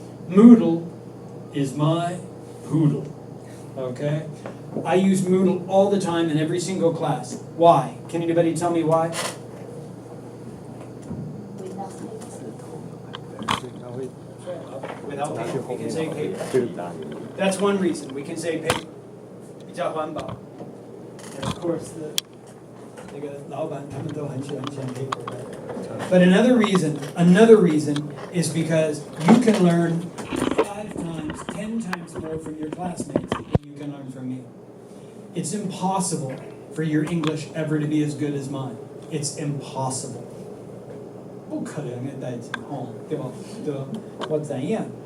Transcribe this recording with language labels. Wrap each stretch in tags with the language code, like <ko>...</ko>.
<en>Moodle is my poodle, okay? I use Moodle all the time in every single class. Why? Can anybody tell me why? Without paper, we can say paper. That's one reason. We can say paper.</en> <zh>比较环保.</zh> <en>And of course,</en> <zh>那个老板他们都很喜欢签 paper.</zh> <en>But another reason is because you can learn 5 times, 10 times more from your classmates than you can learn from me. It's impossible for your English ever to be as good as mine. It's impossible.</en> <zh>不可能的代志，对吧？对吧？我怎样？</zh>